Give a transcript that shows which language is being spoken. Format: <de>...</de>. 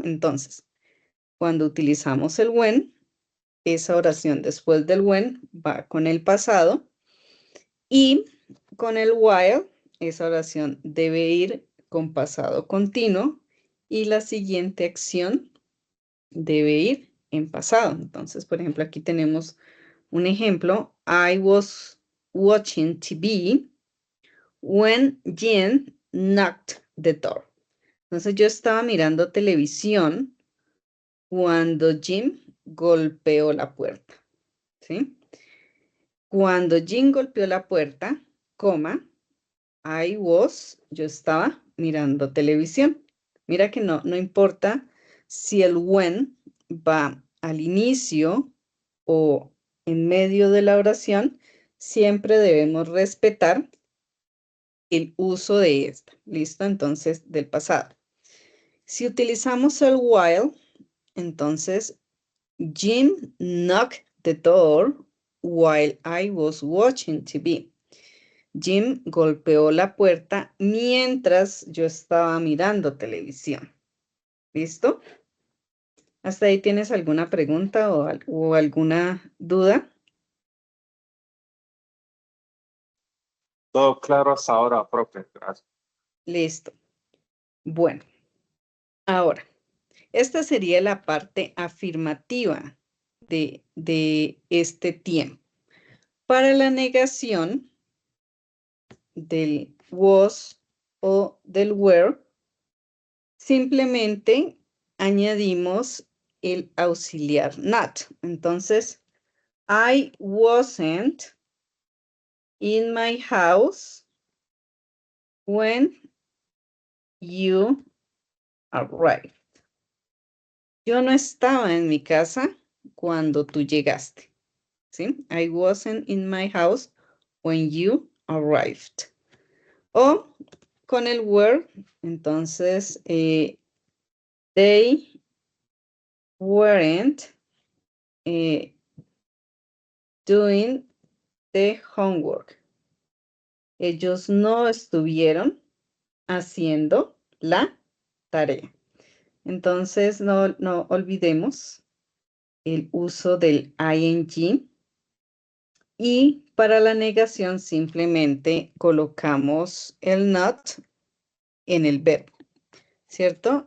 <es>Entonces, cuando utilizamos el when, esa oración después del when va con el pasado y con el while, esa oración debe ir con pasado continuo y la siguiente acción debe ir en pasado. Entonces, por ejemplo, aquí tenemos un ejemplo.</es> <en>I was watching TV when Jean knocked the door.</en> <es>Entonces, yo estaba mirando televisión cuando Jim golpeó la puerta, ¿sí? Cuando Jim golpeó la puerta, coma, yo estaba mirando televisión. Mira que no importa si el when va al inicio o en medio de la oración, siempre debemos respetar el uso de esta. ¿Listo? Entonces, del pasado. Si utilizamos el while, entonces,</es> <en>Jim knocked the door while I was watching TV.</en> <es>Jim golpeó la puerta mientras yo estaba mirando televisión. ¿Listo? ¿Hasta ahí tienes alguna pregunta o alguna duda? Todo claro hasta ahora, profe. Gracias. Listo. Bueno, ahora, esta sería la parte afirmativa de este tiempo. Para la negación del was o del were, simplemente añadimos el auxiliar not.</es> <en>Entonces, I wasn't in my house when you arrived.</en> <es>Yo no estaba en mi casa cuando tú llegaste. ¿Sí?</es> <en>I wasn't in my house when you arrived.</en> <es>O con el were, entonces,</es> <en>they weren't doing the homework.</en> <es>Ellos no estuvieron haciendo la tarea. Entonces, no olvidemos el uso del ing. Y para la negación simplemente colocamos el not en el verbo, ¿cierto?</es>